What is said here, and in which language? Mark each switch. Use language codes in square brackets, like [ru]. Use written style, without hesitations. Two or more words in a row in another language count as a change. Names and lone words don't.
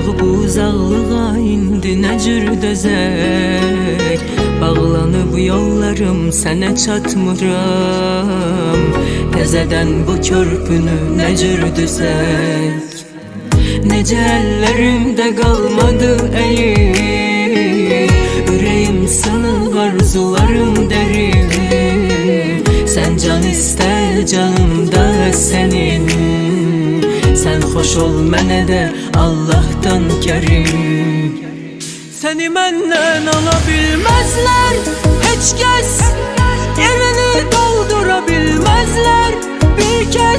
[az] Bu uzaklığa indi nə cür dözək. Bağlanıb yollarım, sənə çatmıram. Təzədən bu körpünü nə cür düzək. Necə əllərimdə qalmadı əlim. Ürəyim sınıq, arzularım dərin. [tr] Sen can iste canımda senin. Sen hoş ol [az] mənə də [tr] Allah'tan kerim. Seni məndən alabilmezler hiç kez. Yerini doldurabilmezler bir kez.